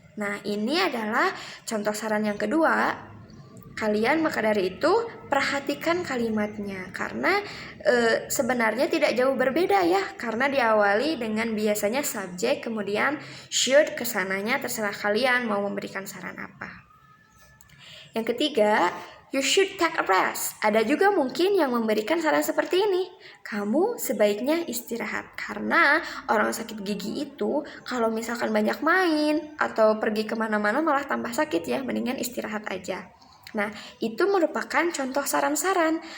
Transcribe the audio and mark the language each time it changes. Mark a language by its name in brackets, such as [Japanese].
[Indonesian] Nah, ini adalah contoh saran yang kedua. Kalian maka dari itu perhatikan kalimatnya karena sebenarnya tidak jauh berbeda ya, karena diawali dengan biasanya subjek kemudian should, kesananya terserah kalian mau memberikan saran apa. Yang ketiga, [English] you should take a rest. [Indonesian] Ada juga mungkin yang memberikan saran seperti ini. Kamu sebaiknya istirahat. Karena orang sakit gigi itu kalau misalkan banyak main atau pergi kemana-mana malah tambah sakit ya. Mendingan istirahat aja. Nah, itu merupakan contoh saran-saran.